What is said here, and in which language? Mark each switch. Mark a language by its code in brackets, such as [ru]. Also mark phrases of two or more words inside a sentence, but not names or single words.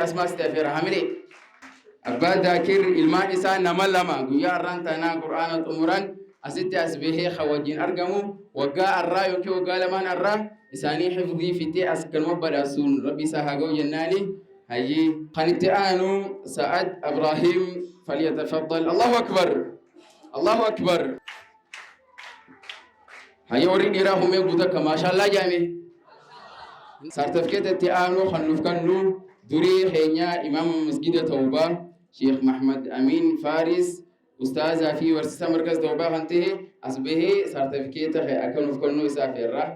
[om] Asmaa asitti afeera hamilee. Abbaa Daakir ilmaan isaa nama 2 guyyaa har'aan taanaa Qur'aana xumuran asitti as bahee wajjin argamu. Waggaa har'aa yookiin waggaa lamaan har'aa isaanii hifdii fitee as kanuma badhaasuun rabbi isaa haa ga'u jennaani. Hayyee kan itti aanu Sa'ad Ibrahim falyatafaddal. [ar] الله أكبر. الله أكبر. [om] Hayyee warri dhiiraa humee guutaa akka maashaallah jaame. Sartifikeeta itti aanu kan nuuf kennu durii keenya imaama masgida Tawbaa Sheikh Mahmad Amin Faris ustaazaa fi barsiisaa markaz Tawbaa kan ta'e as bahee sartifikeeta akka nuuf kennu isaa feerra.